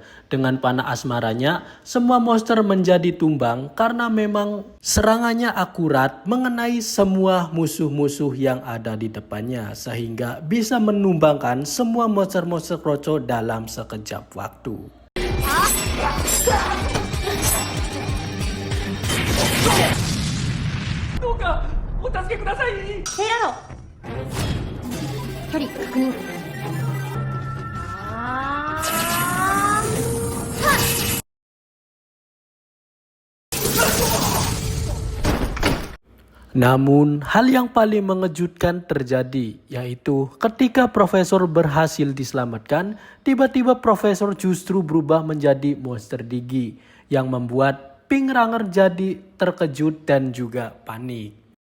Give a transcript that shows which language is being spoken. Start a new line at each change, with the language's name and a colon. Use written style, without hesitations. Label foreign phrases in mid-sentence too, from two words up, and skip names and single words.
Indonesian: Dengan panah asmaranya, semua monster menjadi tumbang karena memang serangannya akurat mengenai semua musuh-musuh yang ada di depannya, sehingga bisa menumbangkan semua monster-monster kroco dalam sekejap waktu.
Japanese: どうかお助けください。セイラード距離確認。
Indonesian: Namun, hal yang paling mengejutkan terjadi, yaitu ketika Profesor berhasil diselamatkan, tiba-tiba Profesor justru berubah menjadi monster Digi, yang membuat Pink Ranger jadi terkejut dan juga panik.